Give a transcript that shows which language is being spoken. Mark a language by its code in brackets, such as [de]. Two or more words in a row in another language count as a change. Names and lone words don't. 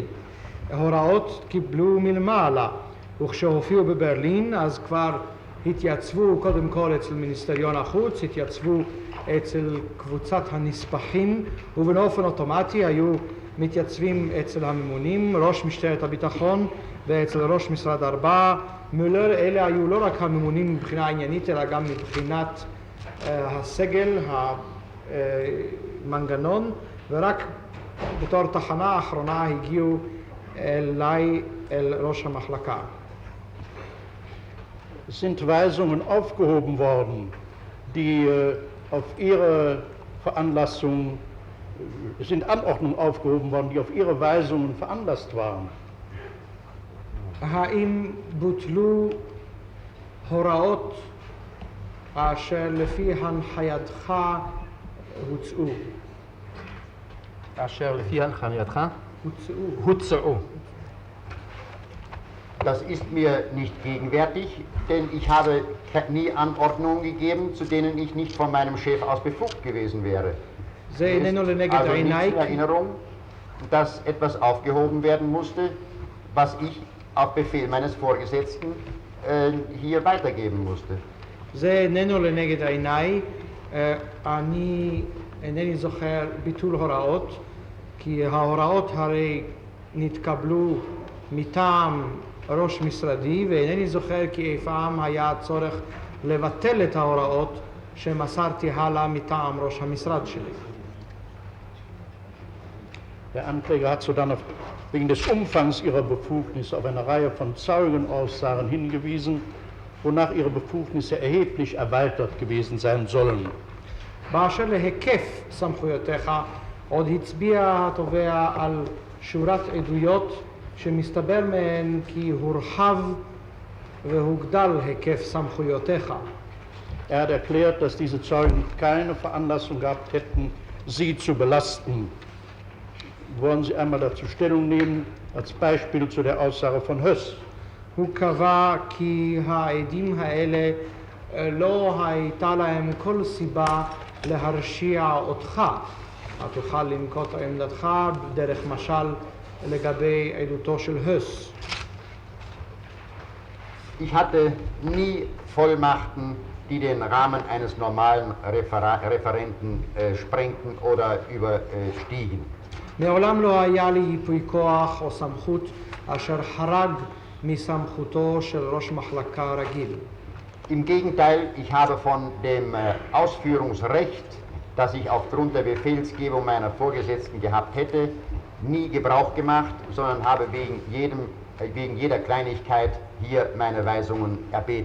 [he] הוראות קיבלו מלמעלה, וכשהופיעו בברלין אז כבר התייצבו קודם כל אצל מיניסטריון החוץ, התייצבו אצל קבוצת הנספחים, ובאופן אוטומטי היו מתייצבים אצל הממונים, ראש משטרת הביטחון ואצל ראש משרד ארבע, מולר. אלה היו לא רק הממונים מבחינה עניינית אלא גם מבחינת הסגל, המנגנון, ורק בתור תחנה האחרונה הגיעו אליי, אל ראש המחלקה. [de] Es sind Weisungen aufgehoben worden, die auf ihre Veranlassung, es sind Anordnungen aufgehoben worden, die auf ihre Weisungen veranlasst waren. [he] האם בוטלו הוראות אשר לפי הנחייתך הוצאו? אשר לפי הנחייתך הוצאו. הוצאו. [de] Das ist mir nicht gegenwärtig, denn ich habe nie Anordnungen gegeben, zu denen ich nicht von meinem Chef aus befugt gewesen wäre. [he] זה איננו לנגד [de] Also nicht [he] עיניי, [de] in Erinnerung, dass etwas aufgehoben werden musste, was ich auf Befehl meines Vorgesetzten hier weitergeben musste. [he] זה איננו לנגד עיניי, אני אינני זוכר ביטול הוראות, כי ההוראות הרי נתקבלו מטעם ראש משרדי, ואינני זוכר כי אי פעם היה צורך לבטל את ההוראות שמסרתי הלאה מטעם ראש המשרד שלי. [de] Der Ankläger hat sodann wegen des Umfangs ihrer Befugnisse auf eine Reihe von Zeugenaussagen hingewiesen, wonach ihre Befugnisse erheblich erweitert gewesen sein sollen. [he] באשר להיקף סמכויותיך, עוד הצביע התובע על שורת עדויות שמסתבר מהן כי הורחב והוגדל היקף סמכויותיך. [de] Er hat erklärt, dass diese Zeugen keine Veranlassung gehabt hätten, sie zu belasten. Wollen Sie einmal dazu Stellung nehmen, als Beispiel zu der Aussage von Höss? [he] הוא קבע כי העדים האלה לא הייתה להם כל סיבה להרשיע אותך. תוכל לנקוט עמדתך דרך משל לגבי עדותו של הס. [de] Ich hatte nie Vollmachten, die den Rahmen eines normalen Referenten sprengten oder überstiegen. [he] מעולם לא היה לי ייפוי כוח או סמכות אשר חרג מסמכותו של ראש מחלקה רגיל. [de] Im Gegenteil, ich habe von dem Ausführungsrecht, das ich aufgrund der Befehlsgebung meiner Vorgesetzten gehabt hätte, nie Gebrauch gemacht, sondern habe wegen jeder Kleinigkeit hier meine Weisungen erbeten.